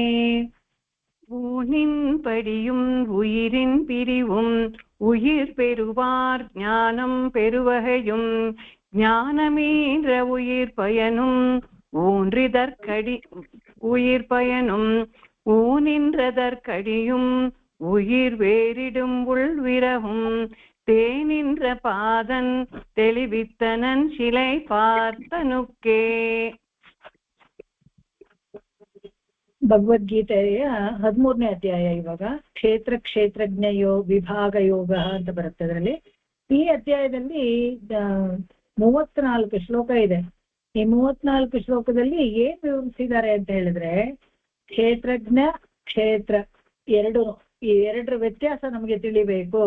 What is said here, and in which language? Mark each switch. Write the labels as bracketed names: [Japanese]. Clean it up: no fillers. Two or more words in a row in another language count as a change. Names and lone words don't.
[Tamil] ஊனின் படியும் உயிரின் பிரிவும் உயிர் பெறுவார் ஞானம் பெருவகையும் ஞானமீன்ற உயிர் பயனும் ஊன்றிதற்கடி உயிர் பயனும் ஊனின்றதற்கடியும் உயிர் வேறிடும் உள் விரகும் தேனின்ற பாதன் தெளிவித்தனன் சிலை பார்த்தனுக்கே. [Kannada] ಭಗವದ್ಗೀತೆಯ 13ನೇ ಅಧ್ಯಾಯ. ಇವಾಗ ಕ್ಷೇತ್ರಜ್ಞ ವಿಭಾಗ ಯೋಗ ಅಂತ ಬರುತ್ತೆ. ಅದರಲ್ಲಿ ಈ ಅಧ್ಯಾಯದಲ್ಲಿ 34 ಶ್ಲೋಕ ಇದೆ. ಈ 34 ಶ್ಲೋಕದಲ್ಲಿ ಏನ್ ವಿವರಿಸಿದ್ದಾರೆ ಅಂತ ಹೇಳಿದ್ರೆ, ಕ್ಷೇತ್ರಜ್ಞ ಕ್ಷೇತ್ರ ಈ ಎರಡರ ವ್ಯತ್ಯಾಸ ನಮಗೆ ತಿಳಿಬೇಕು.